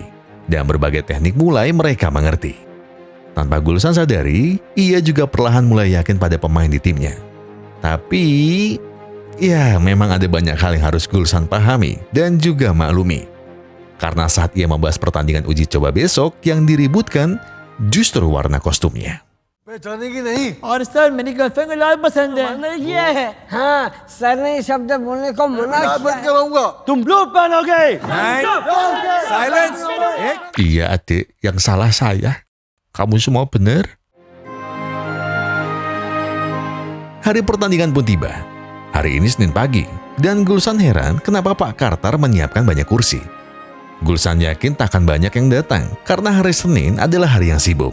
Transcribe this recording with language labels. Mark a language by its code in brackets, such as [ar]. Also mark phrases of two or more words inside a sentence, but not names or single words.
[id] Dan berbagai teknik mulai mereka mengerti. Tanpa Gulsan sadari, ia juga perlahan mulai yakin pada pemain di timnya. Tapi, ya memang ada banyak hal yang harus Gulsan pahami dan juga maklumi. Karena saat ia membahas pertandingan uji coba besok yang diributkan justru warna kostumnya. [hi] और सर मेरी गर्लफ्रेंड को लाल पसंद है मना किया है हाँ सर ने ये शब्द बोलने को मना किया तुम ब्लू पहनोगे साइलेंस [id] Iya adik, yang salah saya. Kamu semua benar. Hari pertandingan pun tiba. Hari ini Senin pagi, dan Gulsan heran kenapa Pak Carter menyiapkan banyak kursi. Gulsan yakin takkan banyak yang datang karena hari Senin adalah hari yang sibuk.